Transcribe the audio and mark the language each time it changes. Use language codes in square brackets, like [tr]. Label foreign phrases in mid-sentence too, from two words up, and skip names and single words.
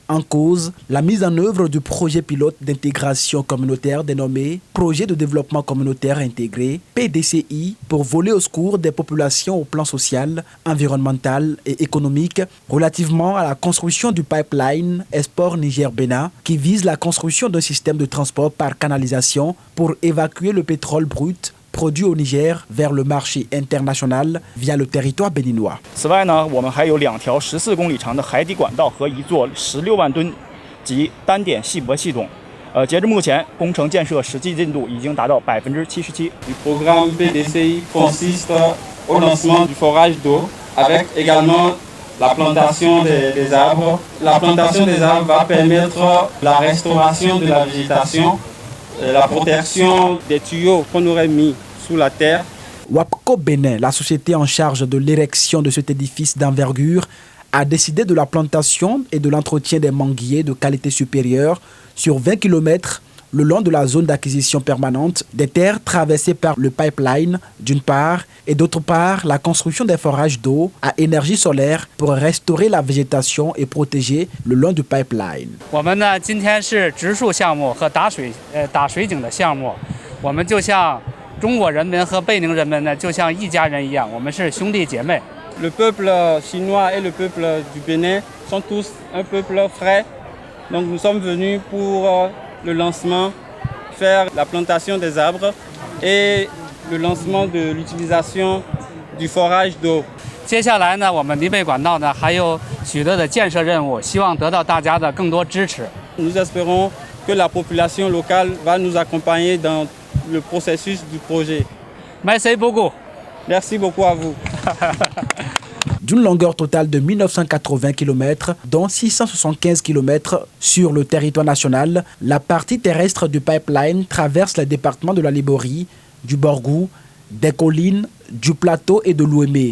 [fr] En cause, la mise en œuvre du projet pilote d'intégration communautaire dénommé Projet de développement communautaire intégré, PDCI, pour voler au secours des populations au plan social, environnemental et économique relativement à la construction du pipeline Esport Niger-Bénin qui vise la construction d'un système de transport par canalisation pour évacuer le pétrole brut produit au Niger vers le marché international via le territoire béninois. [zh] 此外呢，我们还有2条14公里长的海底管道和1座16万吨级单点细驳系统。截至目前，工程建设实际进度已经达到77%。 [fr] Le programme PDCI consiste au lancement du forage d'eau avec également la plantation des arbres. La plantation des arbres va permettre la restauration de la végétation, la protection des tuyaux qu'on aurait mis sous la terre. WAPCO Bénin, la société en charge de l'érection de cet édifice d'envergure, a décidé de la plantation et de l'entretien des manguiers de qualité supérieure sur 20 km le long de la zone d'acquisition permanente des terres traversées par le pipeline d'une part et d'autre part la construction des forages d'eau à énergie solaire pour restaurer la végétation et protéger le long du pipeline. [zh] 我们呢今天是植树项目和打水井的项目，我们就像中国人民和贝宁人民呢就像一家人一样，我们是兄弟姐妹。 [fr] Le peuple chinois et le peuple du Bénin sont tous un peuple frère. Donc nous sommes venus pour le lancement, faire la plantation des arbres et le lancement de l'utilisation du forage d'eau. [zh] 接下来呢，我们黎北管道呢还有许多的建设任务，希望得到大家的更多支持。 [fr] Nous espérons que la population locale va nous accompagner dans le processus du projet. Merci beaucoup. Merci beaucoup à vous. D'une longueur totale de 1980 km, dont 675 km sur le territoire national, la partie terrestre du pipeline traverse les départements de la Liborie, du Borgou, des collines, du plateau et de l'Ouémé.